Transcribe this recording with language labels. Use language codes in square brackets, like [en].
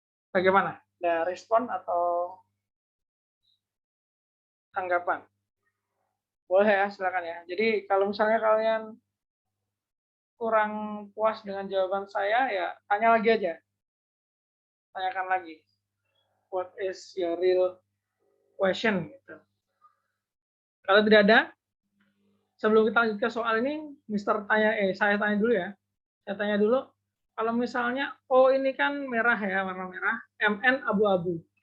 [id] Bagaimana? Ada respon atau tanggapan? Boleh ya, silakan ya. Jadi kalau misalnya kalian kurang puas dengan jawaban saya, ya tanya lagi aja. Tanyakan lagi. [en] What is your real question? [id] Gitu. Kalau tidak ada, sebelum kita lanjut ke soal ini, saya tanya dulu ya. Saya tanya dulu, kalau misalnya O ini kan merah ya, warna merah, MN abu-abu.